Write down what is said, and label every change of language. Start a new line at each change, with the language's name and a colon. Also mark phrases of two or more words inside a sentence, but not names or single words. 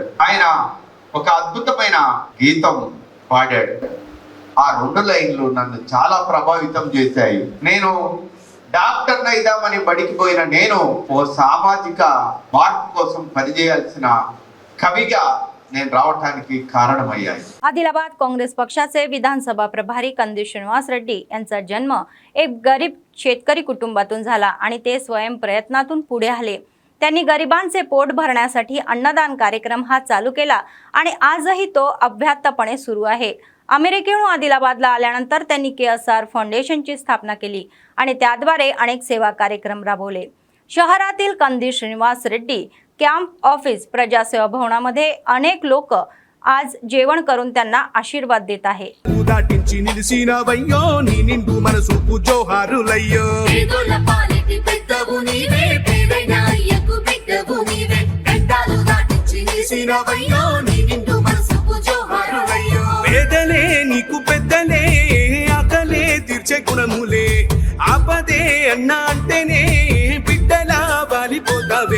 Telugu: ఆయన ఒక అద్భుతమైన గీతం పాడాడు. ఆ 2 లైన్లు నన్ను చాలా ప్రభావితం చేశాయి. నేను డాక్టర్ అయిదామని బడికి పోయిన నేను ఓ సామాజిక మార్పు కోసం పనిచేయాల్సిన కవిగా నేను రావడానికి కారణమయ్యాయి.
Marathi: आदिलाबाद काँग्रेस पक्षाचे विधानसभा प्रभारी कंदी श्रीनिवास रेड्डी यांचा जन्म एक गरीब शेतकरी कुटुंबातून झाला आणि ते स्वयं प्रयत्नातून पुढे आले. त्यांनी गरिबांचे पोट भरण्यासाठी अन्नदान कार्यक्रम हा चालू केला आणि आजही तो अव्याहतपणे सुरू आहे. अमेरिकेहून आदिलाबादला आल्यानंतर त्यांनी KSR फाउंडेशनची स्थापना केली आणि त्याद्वारे अनेक सेवा कार्यक्रम राबवले. शहरातील कंदी श्रीनिवास रेड्डी
English: camp office
Marathi: प्रजासेवा भवनामध्ये अनेक लोक आज जेवण करून त्यांना आशीर्वाद देत आहे.
Telugu: పేదలే నీకు పెద్దలే ఆకలే తీర్చే గుణములే ఆపదే అన్న అంటేనే బిడ్డలా వాలిపోతావే.